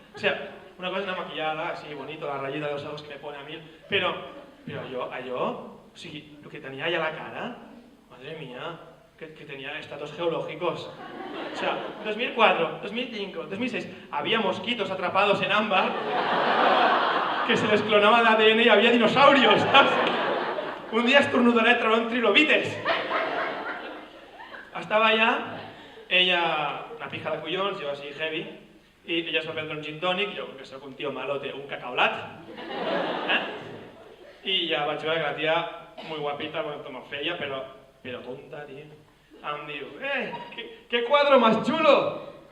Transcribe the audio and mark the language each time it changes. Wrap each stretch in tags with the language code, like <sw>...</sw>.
<es>O sea, una cosa es una maquillada, así bonito, la rayita de los ojos que me pone a mí, pero</es> <ca>allò, o sigui,</ca> <es>lo que tenía allá la cara, madre mía, que tenía estatus geológicos. O sea, 2004, 2005, 2006, había mosquitos atrapados en ámbar que se les clonaba el ADN y había dinosaurios, ¿sabes? Un día estornudaré</es> <ca>trauré</ca> <es>trilobites.</es> <ca>Estava allà, ella, una pija de collons, jo així heavy, i ella es va prendre un gin tònic, jo, que soc un tio malote, un cacaulat, i ja vaig veure que la tia,</ca> <es>muy guapita,</es> <ca>com ho feia, però tonta, tio. Em diu,</ca> <es>¿qué cuadro más chulo?</es>